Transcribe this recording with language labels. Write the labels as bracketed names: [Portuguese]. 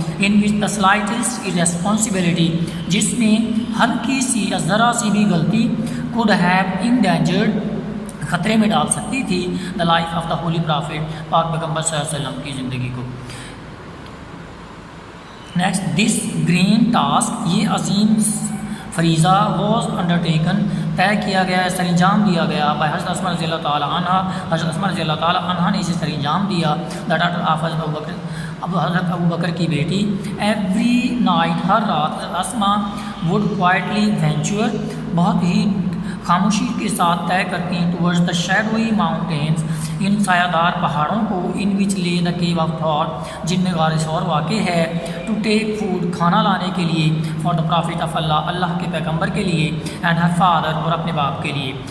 [English] in which the slightest responsibility, [Urdu] جس میں ہلکی سی یا ذرا سی بھی غلطی, [English] could have endangered, [Urdu] خطرے میں ڈال سکتی تھی, [English] the life of the holy prophet [Urdu] پاک پیغمبر صلی اللہ علیہ وسلم کی زندگی کو. [English] next, this green task, [Urdu] یہ عظیم فریضہ, [English] was undertaken, [Urdu] طے کیا گیا, سر انجام دیا گیا, بائی حضرت اسما رضی اللہ تعالیٰ عنہ, حضرت اسما رضی اللہ تعالیٰ عنہ نے اسے سر انجام دیا. [English] the daughter of [Urdu] حضرت ابوبکر, اب حضرت ابوبکر کی بیٹی. [English] every night, [Urdu] ہر رات, حضرت اسما [English] would quietly venture, [Urdu] بہت ہی خاموشی کے ساتھ طے کرتی ہیں, [English] towards the shadowy mountains, [Urdu] ان سایہ دار پہاڑوں کو, [English] in which lay the cave of Thawr, [Urdu] جن میں غار ثور واقع ہے, [English] to take food, [Urdu] کھانا لانے کے لیے, [English] for the prophet of Allah, [Urdu] اللہ کے پیغمبر کے لیے, [English] and her father, [Urdu] اور اپنے باپ کے لیے.